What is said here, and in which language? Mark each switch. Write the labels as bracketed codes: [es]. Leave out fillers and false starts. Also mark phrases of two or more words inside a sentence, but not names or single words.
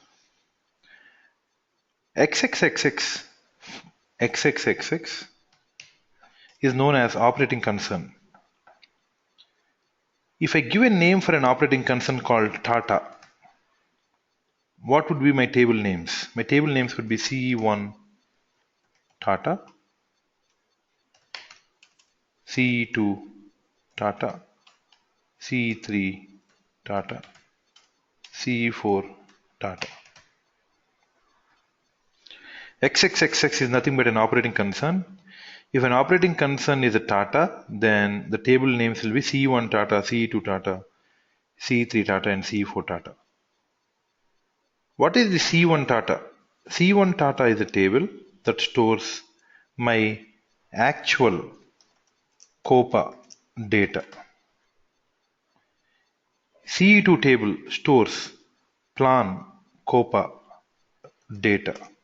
[en] XXXX is known as operating concern. If I give a name for an operating concern called Tata, what would be my table names? My table names would be CE1 Tata, CE2 Tata, CE3 Tata, CE4 Tata. XXXX is nothing but an operating concern. If an operating concern is a Tata, then the table names will be CE1 Tata, CE2 Tata, CE3 Tata, and CE4 Tata. What is the C1 Tata? C1 Tata is a table that stores my actual COPA data. CE2 table stores plan COPA data.